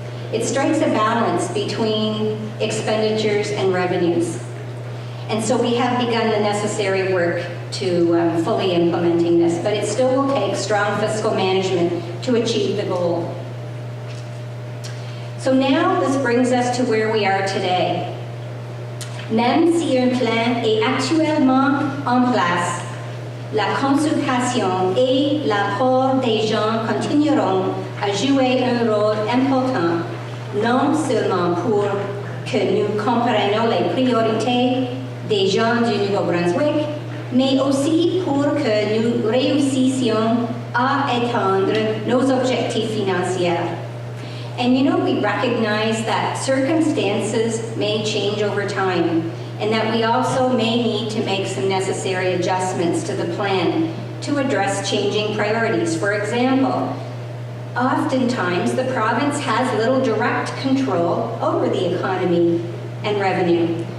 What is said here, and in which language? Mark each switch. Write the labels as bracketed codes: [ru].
[en] It strikes a balance between expenditures and revenues. And so we have begun the necessary work to fully implementing this, but it still will take strong fiscal management to achieve the goal. So now this brings us to where we are today. [fr] Même si un plan est actuellement en place, la consultation et l'apport des gens continueront à jouer un rôle important, non seulement pour que nous comprenions les priorités des gens du Nouveau-Brunswick, mais aussi pour que nous réussissions à atteindre nos objectifs financiers. [en] And you know, we recognize that circumstances may change over time, and that we also may need to make some necessary adjustments to the plan to address changing priorities. For example, oftentimes the province has little direct control over the economy and revenue.